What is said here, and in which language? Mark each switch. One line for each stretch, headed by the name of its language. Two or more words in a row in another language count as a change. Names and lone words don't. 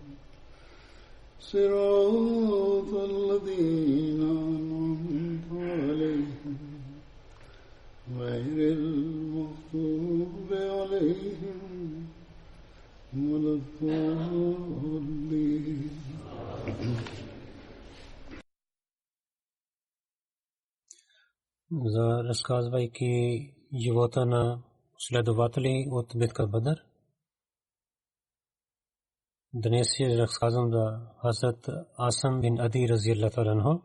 Arabic: صراط الذين أنعمت عليهم غير المغضوب عليهم ولا الضالين.
Bulgarian: Разказвайки живота на следователи от битка Бадър, днес е разказвам за Хазрат Асам бин Ади
Arabic: رضي الله عنه.